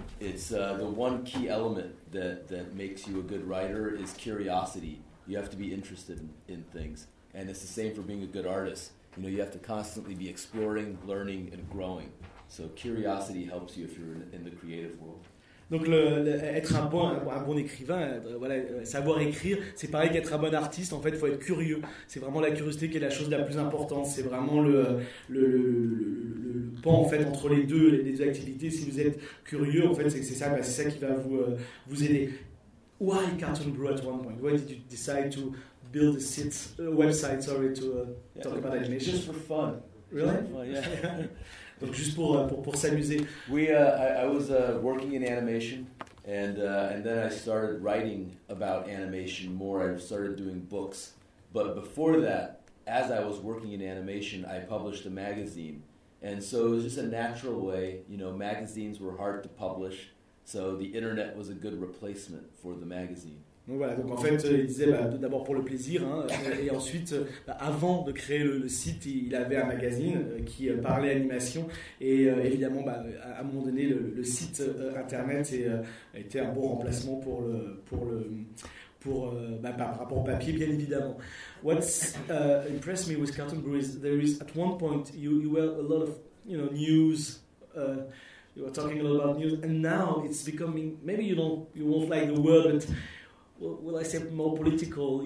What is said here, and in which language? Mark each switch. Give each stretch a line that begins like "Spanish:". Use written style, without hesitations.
English: It's the one key element that makes you a good writer is curiosity. You have to be interested in things. And it's the same for being a good artist. You know, you have to constantly be exploring, learning, and growing. So curiosity helps you if you're in the creative world.
French: Donc être un bon écrivain, voilà, savoir écrire, c'est pareil qu'être un bon artiste. En fait, il faut être curieux. C'est vraiment la curiosité qui est la chose la plus importante. C'est vraiment le pont en fait entre les deux, les deux activités. Si vous êtes curieux, en fait, c'est ça qui va vous aider.
English: Why Cartoon Brew at one point? Why did you decide to build a website to talk about animation? Just for fun. Really? Well, yeah.
French: Donc juste pour s'amuser.
English: I was working in animation And then I started writing about animation more. I started doing books. But before that, as I was working in animation, I published a magazine. And so it was just a natural way. You know, magazines were hard to publish, so the internet was a good replacement for the magazine.
French: Donc voilà, donc en fait, il disait bah, d'abord pour le plaisir, hein, et ensuite, bah, avant de créer le site, il avait un magazine qui parlait animation, et évidemment, bah, à un moment donné, le site internet était un bon remplacement pour le... par rapport au papier, bien évidemment.
English: What's impressed me with Cartoon Brew is there is at one point you were a lot of, you know, news, you were talking a lot about news, and now it's becoming, maybe you won't like the word, but will I say more political?